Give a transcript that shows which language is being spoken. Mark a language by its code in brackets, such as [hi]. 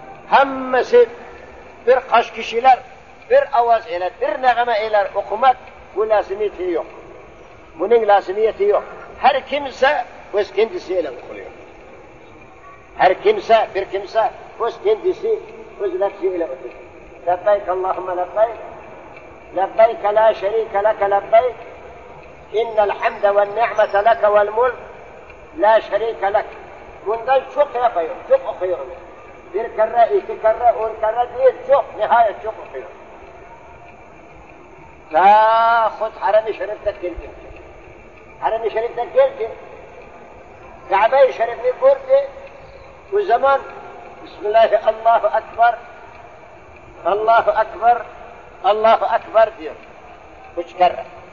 [tr] Hemmesi birkaç kişiler bir avaz ile bir neğme ile okumak bu lazımiyeti yok. Bunun lazımiyeti yok. Her kimse öz kendisi ile okuyor. Her kimse bir kimse öz kendisi öz nefsi ile okuyor. [ar] Lebbeyke Allahümme lebbeyke. لبيك لا شريك لك لبيك إن الحمد والنعمة لك والملك لا شريك لك [tr] bundan çok yapıyorum, çok okuyorum. Bir kere, iki kere, on kere değil, çok, nihayet çok okuyorum. Tâhut Harem-i Şerif'te geldi. Harem-i Şerif'te geldi. Kabe-i Şerif'i gördü. O zaman Bismillahirrahmanirrahim, Allahu Ekber, Allahu Ekber, Allahu Ekber diyor. Üç kere.